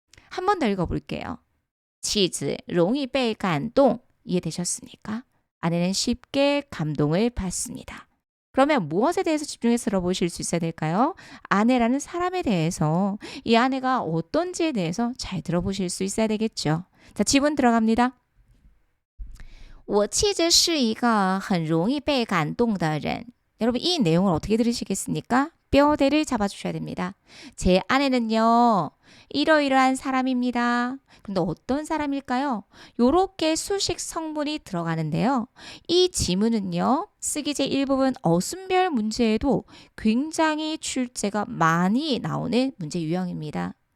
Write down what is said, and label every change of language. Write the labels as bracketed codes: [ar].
[ko] 한 번 더 읽어볼게요. [zh] 妻子容易被感动. [ko] 이해되셨습니까? 아내는 쉽게 감동을 받습니다. 그러면 무엇에 대해서 집중해서 들어보실 수 있어야 될까요? 아내라는 사람에 대해서, 이 아내가 어떤지에 대해서 잘 들어보실 수 있어야 되겠죠. 자, 지문 들어갑니다. [zh] 我妻子是一个很容易被感动的人. [ko] 여러분, 이 내용을 어떻게 들으시겠습니까? 뼈대를 잡아주셔야 됩니다. 제 아내는요, 이러이러한 사람입니다. 근데 어떤 사람일까요? 요렇게 수식 성분이 들어가는데요. 이 지문은요, 쓰기제 1부분 어순별 문제에도 굉장히 출제가 많이 나오는 문제 유형입니다.